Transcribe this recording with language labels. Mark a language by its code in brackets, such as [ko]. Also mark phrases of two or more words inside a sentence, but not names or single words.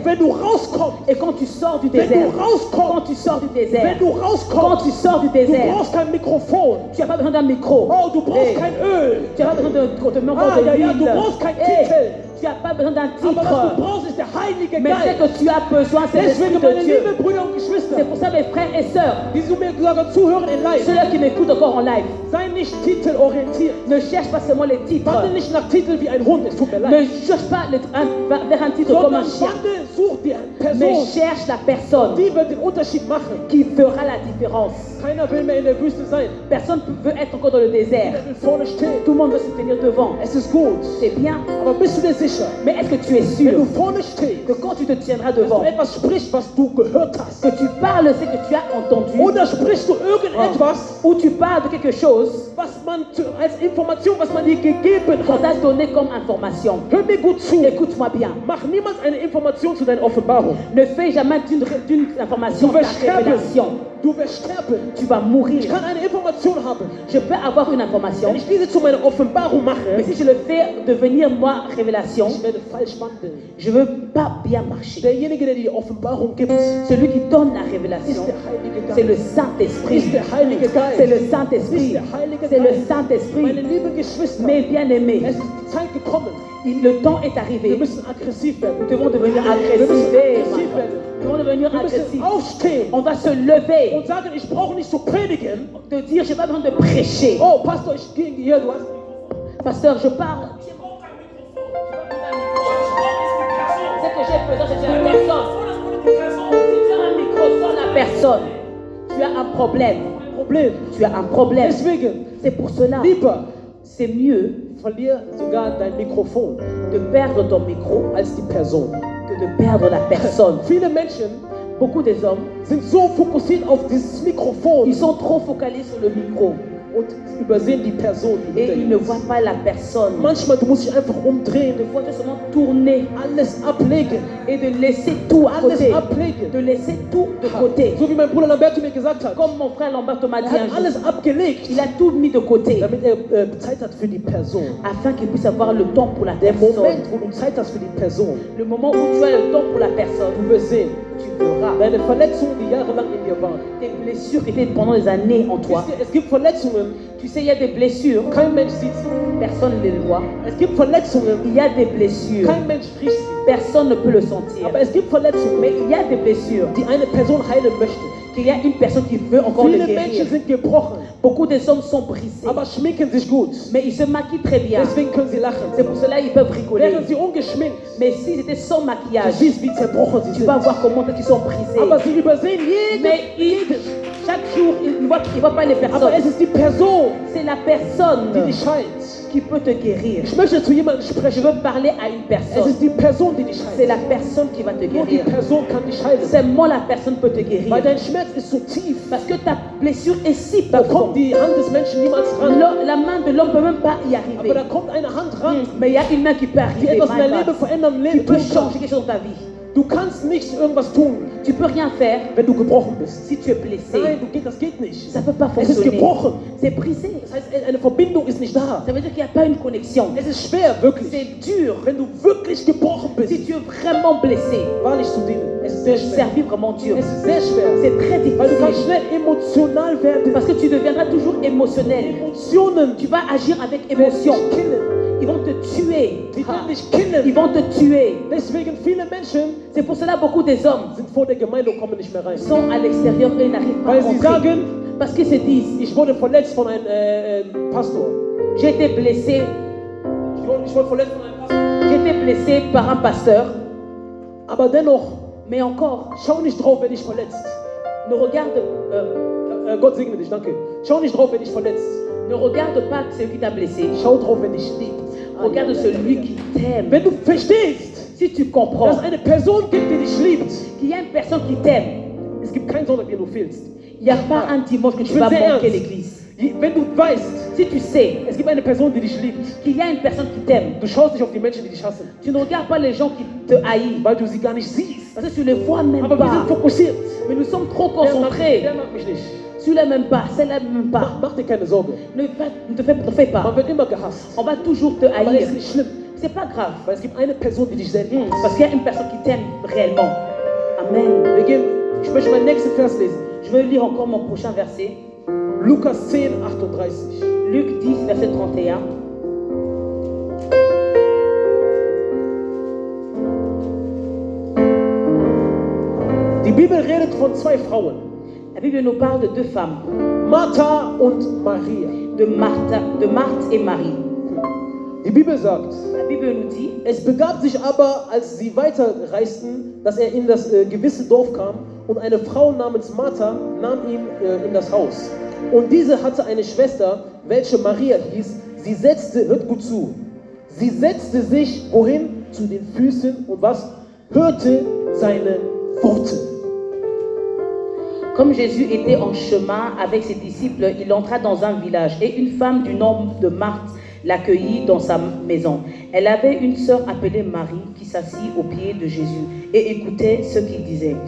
[de] Und wenn du rauskommst, [fr] Et quand tu sors du [de] wenn [fr] désert, [de] du rauskommst, [fr] quand tu sors du [de] wenn [fr] désert, [de] du [fr] quand [de] rauskommst, [fr] tu sors du du désert, [de] brauchst kein Mikrofon. [fr] tu n'as pas besoin d'un micro. [de] Oh, du brauchst Hey, kein Öl. [fr] tu n'as pas besoin de mettre Ah, encore de [de] ja, ja, [fr] l'huile. [de] du brauchst kein Hey, Titel. [fr] tu n'as pas besoin d'un [de] Aber was du [fr] titre. [de] brauchst, ist der Heilige [fr] Mais ce [de] Geist. [fr] que tu as besoin, c'est l'Esprit [de] Deswegen, [fr] de [de] meine [fr] Dieu. [de] lieben Brüder und Geschwister, [fr] C'est pour ça, mes frères et sœurs, [de] die zu mir sogar zuhören in live, [fr] ceux-là qui m'écoutent encore en live, [de] sei nicht titelorientiert. [fr] ne cherche pas seulement les titres. [de] Wandel nicht nach Titel wie ein Hund, es tut mir leid. [fr] Ne cherche pas vers un titre comme un [de] Sondern [fr] chien. [de] wandel, such dir eine [fr] Mais [de] Person, [fr] cherche la personne [de] die wird den Unterschied machen. [fr] qui fera la différence. [de] Keiner will mehr in der Wüste sein. [fr] Personne ne veut être encore dans le désert. [de] Jeder will vorne stehen. [fr] Tout le monde veut se tenir devant. [de] Es ist gut. [fr] C'est bien. [de] Aber bist du dir sicher, [fr] Mais est-ce que tu es [de] wenn [fr] sûr [de] du vorne stehst, [fr] que quand tu te tiendras [de] dass du [fr] devant, [de] etwas sprichst, was du gehört hast? [fr] que tu parles ce que tu as entendu, [de] Oder sprichst du irgendetwas, [fr] ou tu parles de quelque chose [de] was man als Information, was man dir gegeben [fr] qu'on [de] hat? [fr] t'a donné comme information? [de] Hör mir gut zu. [fr] Écoute-moi bien. [de] Mach niemals eine Information zu deiner Offenbarung. [fr] Ne fais jamais d'une information [de] Du [fr] ta [de] wirst sterben. [fr] révélation. [de] Du wirst sterben. [fr] Tu vas [de] Ich [fr] mourir. [de] kann eine Information Information habe, [fr] Je peux avoir une information, [de] wenn ich diese zu meiner Offenbarung [fr] mais [de] mache, [fr] si je le fais devenir moi révélation, [de] ich werde falsch wandeln. [fr] je ne veux pas bien marcher. [de] Derjenige, der die Offenbarung gibt, [fr] Celui qui donne la [de] ist [fr] révélation, [de] der Heilige [fr] c'est [de] Geist. [fr] le Saint-Esprit. [de] Ist der Heilige Geist. [fr] C'est le [de] Ist [fr] Saint-Esprit. [de] der Heilige [fr] C'est le [de] Geist. Meine [fr] Saint-Esprit. [de] lieben Geschwister, [fr] Mes bien-aimés, [de] es ist die Zeit gekommen. [fr] le temps est [de] Wir [fr] arrivé. [de] müssen aggressiv werden. [fr] Nous devons devenir [de] Wir [fr] agressifs. [de] müssen aggressiv werden. [fr] Nous devons devenir [de] Wir müssen [fr] agressifs. [de] aufstehen [fr] On va se lever, [de] und sagen, ich brauche nicht zu predigen. [fr] de dire, je n'ai pas besoin de prêcher. [de] Oh, Pastor, ich gehe hier, du hast... [fr] Pasteur, je parle. Ce que j'ai besoin, c'est de la personne. Si tu as un micro sans la personne, tu as un problème. [de] Problem. [fr] Tu as un problème. [de] Deswegen, [fr] C'est pour cela, [de] lieber, [fr] c'est mieux [de] verlier sogar dein Mikrofon [fr] de perdre ton micro [de] als die Person. [fr] que de perdre la personne. [de] Viele Menschen [fr] Beaucoup des hommes, [de] sind so fokussiert auf dieses Mikrofon [fr] ils sont trop focalisés sur le micro [de] und übersehen die Person, die [fr] et [de] hinter [fr] ils ne [de] ihnen ist. [fr] voient pas la personne. [de] Manchmal, du musst dich einfach umdrehen, [fr] Il faut seulement tourner [de] alles ablegen, [fr] et de laisser tout à [de] alles [fr] côté. [de] ablegen. [fr] De laisser tout de côté. [de] So wie mein Bruder Lamberto mir gesagt hat, [fr] Comme mon frère Lamberto m'a dit [de] er [fr] un [de] hat [fr] jour, [de] alles abgelegt, [fr] il a tout mis de côté [de] damit er Zeit hat für die Person. [fr] afin qu'il puisse avoir le temps pour la [de] Der [fr] personne. [de] Moment, wo du Zeit hast für die Person, [fr] Le moment où tu as le temps pour la personne, [de] du wirst sehen, [fr] tu verras [de] deine Verletzungen, die jahrelang in dir waren. [fr] tes blessures qui étaient pendant des années en toi. [de] Wisst ihr, es gibt Verletzungen, [fr] Tu sais, il y a des blessures, [de] kein Mensch sieht sie. [fr] personne ne les voit. [de] Es gibt Verletzungen, [fr] Il y a des blessures, [de] kein Mensch riecht sie. [fr] personne ne peut le sentir. [de] Aber es gibt Verletzungen, [fr] Mais il y a des blessures [de] die eine Person heilen möchte. [fr] qu'il y a une personne qui veut encore le [de] Viele [fr] guérir. [de] Menschen sind gebrochen, [fr] Beaucoup des hommes sont brisés, [de] aber schminken sich gut. [fr] mais ils se maquillent très bien. [de] Deswegen können sie lachen. [fr] C'est pour cela qu'ils peuvent rigoler. [de] Während sie ungeschminkt, [fr] Mais si c'était sans [de] du [fr] maquillage, [de] siehst, wie zerbrochen sie [fr] tu [de] sind. [fr] vas voir comment ils sont brisés. [de] Aber sie übersehen jeden. [fr] Mais chaque jour, ils ne voient pas les [de] Aber [fr] personnes. [de] es ist die Person, [fr] C'est la [de] die [fr] personne [de] dich heilt. [fr] qui peut te guérir. [de] Ich möchte zu jemandem [fr] Je [de] sprechen. [fr] veux parler à une [de] Es [fr] personne. [de] ist die Person, die dich [fr] C'est [de] heilt. [fr] la personne qui va te [de] Nur die [fr] guérir. [de] Person kann dich heilen. [fr] Seulement la personne peut te guérir. [de] Weil dein Schmerz ist so tief. [fr] Parce que ta blessure est si [de] Da kommt [fr] profonde. [de] die Hand des Menschen niemals ran. [fr] La main de l'homme ne peut même pas y [de] Aber [fr] arriver. [de] da kommt eine Hand ran, [fr] Mais il y a une main qui peut [de] die [fr] arriver. [de] etwas in my dein God. Leben verändern, im [fr] Tu [de] Leben [fr] peux [de] tun kann. [fr] changer quelque chose dans ta vie. [de] Du kannst nicht irgendwas tun, [fr] Tu peux rien faire [de] wenn du gebrochen bist. [fr] si tu es blessé. [de] Nein, das geht nicht. [fr] Ça ne peut pas [de] Es ist [fr] fonctionner. [de] gebrochen. [fr] C'est brisé. [de] Das heißt, eine Verbindung ist nicht da. [fr] Ça veut dire qu'il n'y a pas une connexion. [de] Es ist schwer, wirklich. [fr] C'est dur. [de] Wenn du wirklich gebrochen [fr] Si [de] bist, [fr] tu es vraiment blessé, [de] wahrlich zu dienen. Es ist sehr schwer. [fr] servir vraiment Dieu. [de] Es ist sehr schwer. [fr] C'est très [de] Weil du kannst [fr] difficile. [de] schnell emotional werden. [fr] Parce que tu deviendras toujours émotionnel. [de] Emotionen, [fr] Tu vas agir avec [de] die werden [fr] émotion. [de] dich killen. [fr] Ils vont te tuer. [de] Die werden dich [fr] Ils [de] killen. [fr] vont te tuer. [de] Deswegen viele Menschen [fr] C'est pour cela beaucoup des hommes [de] sind vor der Gemeinde und kommen nicht mehr rein. [fr] sont à l'extérieur et n'arrivent pas à [de] Weil sie [fr] rentrer. [de] sagen, [fr] Parce qu'ils se disent, [de] ich wurde verletzt von einem Pastor. [fr] j'ai été blessé, [de] Ich wurde verletzt von einem Pastor. [fr] j'ai été blessé par un pasteur, [de] Aber dennoch, [fr] mais encore, [de] schau nicht drauf, wenn dich verletzt. [fr] ne regarde, [de] Gott segne dich, danke. Schau nicht drauf, wenn dich verletzt. [fr] ne regarde pas celui qui t'a blessé. [de] Schau drauf, wenn dich liebt. [fr] Regarde celui qui t'aime. [de] Wenn du verstehst, [fr] Si tu [de] dass [fr] comprends [de] es eine Person gibt, die dich liebt, [fr] qu'il y a une personne qui t'aime, [de] es gibt keinen Sonntag, den du fehlst. [fr] il n'y a pas un dimanche que tu [de] bin [fr] vas [de] sehr [fr] manquer [de] ernst. [fr] l'église. [de] Wenn du weißt, [fr] Si tu sais [de] es gibt eine Person, die dich liebt, [fr] qu'il y a une personne qui t'aime, [de] du schaust nicht auf die Menschen, die dich hassen, [fr] tu ne regardes pas les gens qui te haïssent, [de] weil du sie gar nicht siehst. [fr] parce que tu ne les vois même [de] Aber wir [fr] pas. [de] sind fokussiert. [fr] Mais nous sommes trop [de] Der mag [fr] concentrés. [de] mich nicht. [fr] Tu ne l'aimes même pas, celle-là même pas. [de] Mach dir keine Sorge. [fr] Ne te fais pas. [de] Man wird immer gehasst. [fr] On va toujours te [de] Aber [fr] haïr. [de] es ist nicht schlimm, [fr] C'est pas grave. [de] weil es gibt eine Person, die dich sehr liebt. [fr] Parce qu'il y a une personne qui t'aime réellement. [de] Amen. Ich möchte meinen nächsten Vers lesen. [fr] Je veux lire encore mon prochain verset. [de] Lukas 10, 38. [fr] Luc 10, verset 31. [de] Die Bibel redet von zwei Frauen, [fr] La Bible nous parle de deux femmes, [de] Martha und Maria. [fr] de Marthe et Marie. [de] Die Bibel sagt, [fr] La Bible nous dit, [de] es begab sich aber, als sie weiterreisten, dass er in das gewisse Dorf kam und eine Frau namens Martha nahm ihn in das Haus. Und diese hatte eine Schwester, welche Maria hieß. Sie setzte, hört gut zu, sie setzte sich, wohin? Zu den Füßen und was? Hörte seine Worte. [fr] comme Jésus était en chemin avec ses disciples, il entra dans un village et une femme du nom de Marthe l'accueillit dans sa maison. Elle avait une sœur appelée Marie qui s'assit aux pieds de Jésus et écoutait ce qu'il disait.